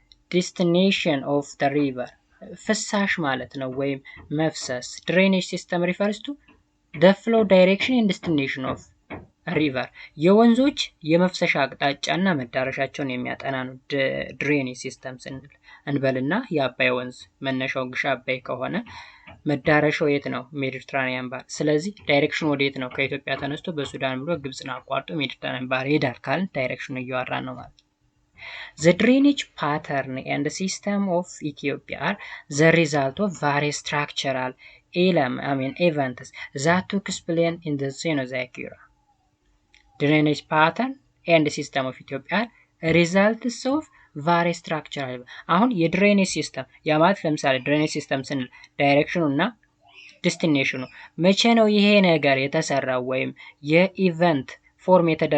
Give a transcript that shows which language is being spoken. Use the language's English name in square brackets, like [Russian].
[English] destination of the river። [Amharic] ፍሳሽ ማለት ነው ወይም መፍሰስ። ድሬኔጅ ሲስተም [English] refers to the flow direction and destination of river። [Amharic] የወንዞች የመፍሰሻ አቅጣጫና መዳረሻቸውን የሚያጠና ነው ድሬኔጅ ሲስተም ስንል። እንበልና የአባይ ወንዝ መነሻው ግሽ አባይ ከሆነ መዳረሻው የት ነው? ሜዲትራኒያን ባህር። ስለዚህ ዳይሬክሽኑ ወዴት ነው? ከኢትዮጵያ ተነስቶ በሱዳን ብሎ ግብጽን አቋርጦ ሜዲትራኒያን ባህር ይሄዳል ካልን ዳይሬክሽኑ እያወራን ነው ማለት ነው። [English] The drainage pattern and system of Ethiopia are the result of various structural events that took place in the Cenozoic era. Drainage pattern and system of Ethiopia are results of various structural [Amharic] አሁን የድሬኔጅ ሲስተም ያ ማለት ለምሳሌ ድሬኔጅ ሲስተም ስንል ዳይሬክሽኑ እና ዴስቲኔሽኑ መቼ ነው ይሄ ነገር የተሰራው ወይም የኢቨንት ፎርም